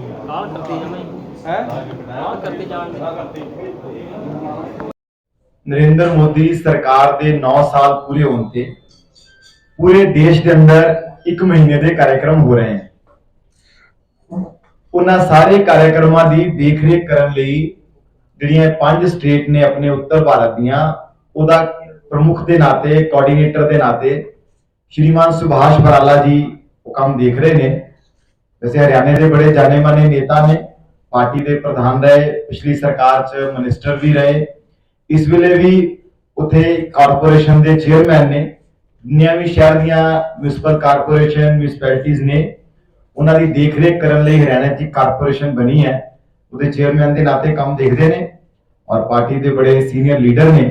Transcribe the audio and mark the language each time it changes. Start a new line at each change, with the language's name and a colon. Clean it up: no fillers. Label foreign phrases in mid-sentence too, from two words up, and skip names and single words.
Punjabi: गाल करते जमाई गाल करते जान नरेंद्र मोदी सरकार ਦੇ 9 ਸਾਲ ਪੂਰੇ ਹੋਣ ਤੇ ਪੂਰੇ ਦੇਸ਼ ਦੇ ਅੰਦਰ 1 ਮਹੀਨੇ ਦੇ ਕਾਰਜਕ੍ਰਮ ਹੋ ਰਹੇ ਹਨ। ਉਹਨਾਂ ਸਾਰੇ ਕਾਰਜਕ੍ਰਮਾਂ ਦੀ ਦੇਖਰੇਖ ਕਰਨ ਲਈ ਜਿਹੜੀਆਂ 5 ਸਟੇਟ ਨੇ ਆਪਣੇ ਉੱਤਰ ਭਾਰਤ ਦੀਆਂ ਉਹਦਾ ਪ੍ਰਮੁੱਖ ਦੇ ਨਾਤੇ ਕੋਆਰਡੀਨੇਟਰ ਦੇ ਨਾਤੇ
Hindi: श्रीमान सुभाष बराला जी वो काम देख रहे ने। वैसे हरियाणा के बड़े जाने माने नेता ने, पार्टी के प्रधान रहे, पिछली सरकार च मिनिस्टर भी रहे, इस वेले भी उथे कारपोरेशन के चेयरमैन ने।
Punjabi: ਜਿੰਨੀਆਂ ਵੀ ਸ਼ਹਿਰ ਦੀਆਂ ਮਿਊਂਸਿਪਲ ਕਾਰਪੋਰੇਸ਼ਨ ਮਿਊਂਸਿਪੈਲਿਟੀਜ਼ ਨੇ ਉਨ੍ਹਾਂ ਦੀ ਦੇਖਰੇਖ ਕਰਨ ਲਈ ਹਰਿਆਣਾ ਚ ਕਾਰਪੋਰੇਸ਼ਨ ਬਣੀ ਹੈ,
Hindi: उहदे चेयरमैन के नाते काम देखते हैं और पार्टी के बड़े सीनियर लीडर ने।